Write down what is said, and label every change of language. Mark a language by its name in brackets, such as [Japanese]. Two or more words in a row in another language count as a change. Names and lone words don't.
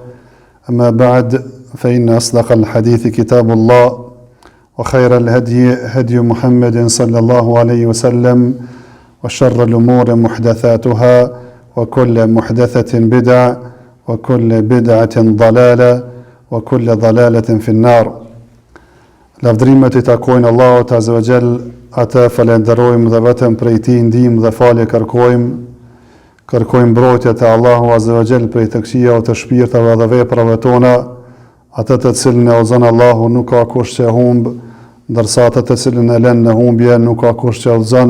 [Arabic] أما بعد فإن أصدق الحديث كتاب الله وخير الهدي هدي محمد صلى الله عليه وسلم وشر الأمور محدثاتها وكل محدثة بدعة وكل بدعة ضلالة وكل ضلالة في النار. [Albanian] Lavdrimet I takojnë Allahut [Arabic] عز وجل, [Albanian] atë falenderojmë dhe vetëm prej Tij ndihmë dhe falje kërkojmë mbrojtje te Allahu [Arabic] عز وجل [Albanian] prej të këqijave të shpirtave dhe veprave tona, atë të cilën e udhëzon Allahu nuk ka kush që humb, ndërsa atë të cilën e lën në humbje nuk ka kush që udhëzon.